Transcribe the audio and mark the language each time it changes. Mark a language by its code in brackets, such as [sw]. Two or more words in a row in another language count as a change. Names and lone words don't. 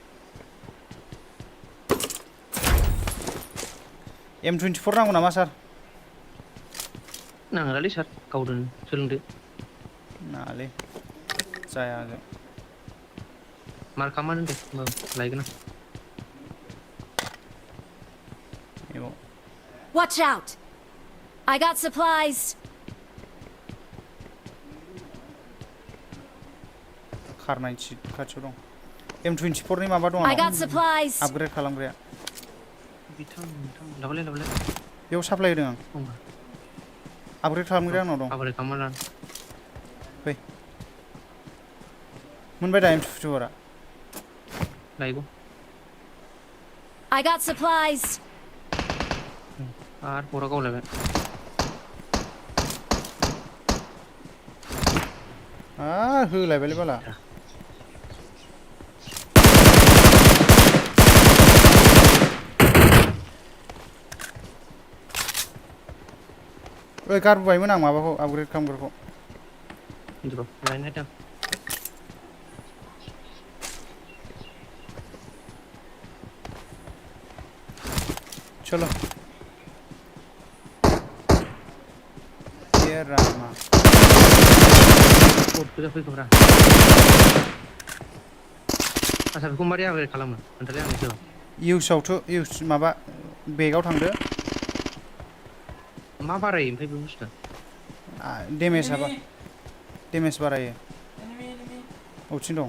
[brx] M24 नांगौ नामा सार नाङालै सार गावदोन सोलोंदो नाङालै जाया आंजों मार खालामना दोन दे होमबाबो लायगोन आं एबाव [en] Watch out. I got supplies. [brx] खारनाय खाथियाव दं M24 नि माबा दं [en] I got supplies. [brx] आपग्रेड खालामग्राया बिथां लाबोलाय बेयाव साप्लाय होदों आं आपग्रेड खालामग्राया आंनाव दं आपग्रेड खालामना फै मोनबाय दा M24 आ लायगौ [en] I got supplies. [brx] आरो बरा गावलायबाय होलायबायलै बाला ओइ गारबोबायमोन आं माबाखौ आपग्रेड खालामग्राखौ र' लायनाय दां [hi] चलो ये रामा [brx] बट गोजा फैखोब्रा आच्छा बेखौ मारै आपग्रेड खालामो खोन्थालै आंनो एसे इउसआवथ' इउस माबा बेगाव थांदो मा बारायो ओमफ्राय बे बुस्थुआ डेमेज बारायो अबेथिं दं